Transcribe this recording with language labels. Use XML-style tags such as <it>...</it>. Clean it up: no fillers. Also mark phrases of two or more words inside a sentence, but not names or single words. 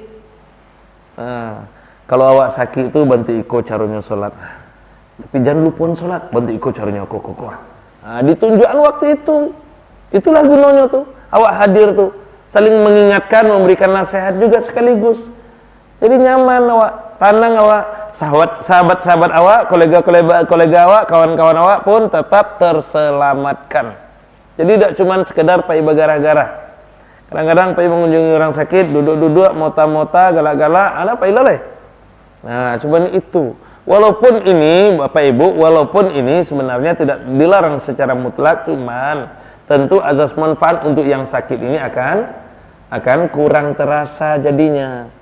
<id>Nah, kalau awak sakit itu bantu ikut caranya salat. Tapi jangan lupa salat, bantu ikut caranya kok. Nah, ditunjukkan waktu itu. Itulah gunanya tuh. Awak hadir tuh, saling mengingatkan, memberikan nasihat juga sekaligus. Jadi nyaman awak, tenang awak. Sahabat-sahabat awak, kolega awak, kawan-kawan awak pun tetap terselamatkan. Jadi tidak cuma sekedar</id> <min>pai bagara-gara.</min> <id>Kadang-kadang pai mengunjungi orang sakit, duduk-duduk,</id> <min>mota-mota, galak-galak, ada pai leleh.</min> <id>Nah, cuma itu. Walaupun ini, Bapak Ibu, walaupun ini sebenarnya tidak dilarang secara mutlak, cuman tentu azas manfaat untuk yang sakit ini akan kurang terasa jadinya.</id>